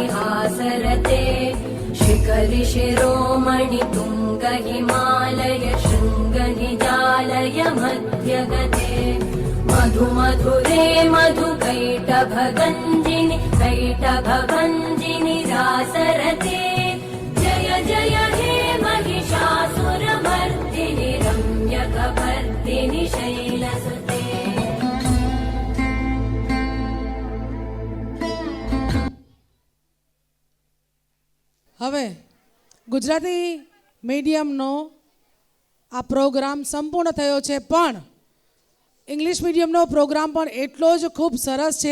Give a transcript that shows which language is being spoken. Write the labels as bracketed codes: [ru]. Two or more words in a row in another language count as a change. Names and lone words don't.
[sa] हासरते शिखरि शिरोमणि तुङ्ग हिमालय शृङ्गनिजालय मध्यगते मधु मधुरे मधुकैटभगञ्जिनि कैटभभञ्जिनि रासरते जय जय हे महिषासुरमर्दिनि रम्यकपर्दिनि शैलसुते [gu] હવે ગુજરાતી મીડિયમનો આ પ્રોગ્રામ સંપૂર્ણ થયો છે, પણ ઇંગ્લિશ મીડિયમનો પ્રોગ્રામ પણ એટલો જ ખૂબ સરસ છે.